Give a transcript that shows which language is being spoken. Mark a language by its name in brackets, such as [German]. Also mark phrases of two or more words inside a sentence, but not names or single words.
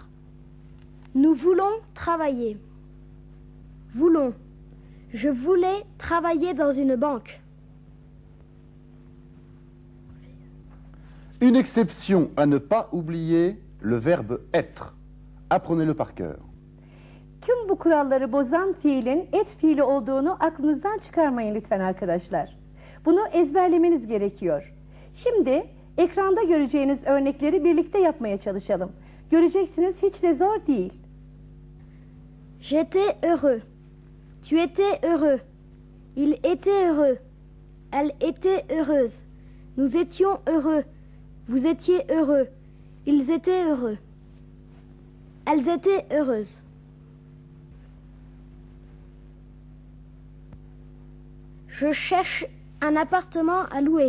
[French] Nous voulons travailler. Voulons. Je voulais travailler dans une banque. Une exception à ne pas oublier, le verbe être. Apprenez-le par cœur. [Turkish] Tüm bu kuralları bozan fiilin et fiili olduğunu aklınızdan çıkarmayın lütfen arkadaşlar. Bunu ezberlemeniz gerekiyor. Şimdi ekranda göreceğiniz örnekleri birlikte yapmaya çalışalım. Göreceksiniz hiç de zor değil. [French] J'étais heureux. Tu étais heureux. Il était heureux. Elle était heureuse. Nous étions heureux. Vous étiez heureux. Ils étaient heureux. Elles étaient heureuses. Je cherche un appartement à louer.